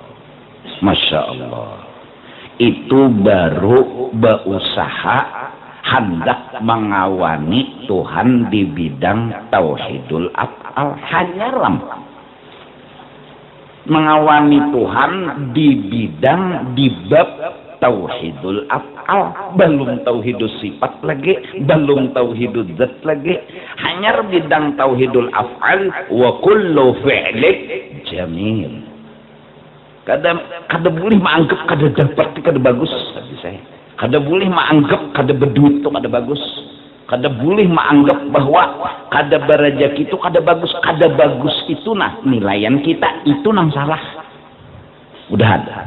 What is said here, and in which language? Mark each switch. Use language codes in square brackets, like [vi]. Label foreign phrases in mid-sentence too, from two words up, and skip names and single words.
[ar] ما شاء الله, [bjn] itu baru berusaha hendak mengawani Tuhan di bidang [ar] توحيد الأفعال. [bjn] Hanya mengawani Tuhan di bidang di bab [ar] توحيد الأفعال, [bjn] belum [ar] توحيد الصفات [bjn] lagi, belum [ar] توحيد الذات [bjn] lagi, hanya bidang [ar] توحيد الأفعال. وكل فعلك جميل. [bjn] Kada boleh menganggap kada dapat kada bagus, tapi saya kada boleh menganggap kada berduit itu kada bagus, kada boleh menganggap bahwa kada berrejeki itu kada bagus. Kada bagus itu nah nilaian kita itu nang salah. Udah ada.